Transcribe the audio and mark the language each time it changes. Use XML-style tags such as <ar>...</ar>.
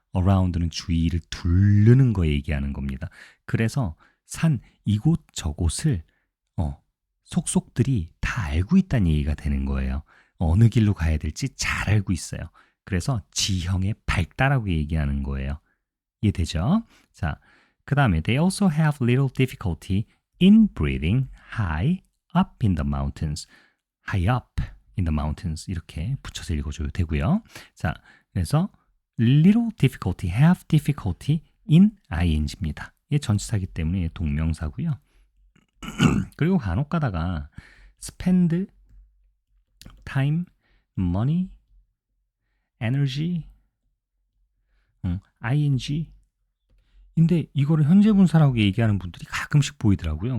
<ko>around는 주위를 둘르는 거 얘기하는 겁니다. 그래서 산 이곳 저곳을 속속들이 다 알고 있다는 얘기가 되는 거예요. 어느 길로 가야 될지 잘 알고 있어요. 그래서 지형에 밝다라고 얘기하는 거예요. 이해되죠? 자, 그 다음에</ko> <en>they also have little difficulty in breathing high up in the mountains. high up in the mountains</en> <ko>이렇게 붙여서 읽어줘도 되고요. 자, 그래서</ko> <en>little difficulty, have difficulty in ing</en> <ko>입니다. 이게 전치사이기 때문에 동명사고요. 그리고 간혹 가다가</ko> <en>spend time, money, energy, ing</en> <ko>근데 이거를 현재 분사라고 얘기하는 분들이 가끔씩 보이더라고요.</ko>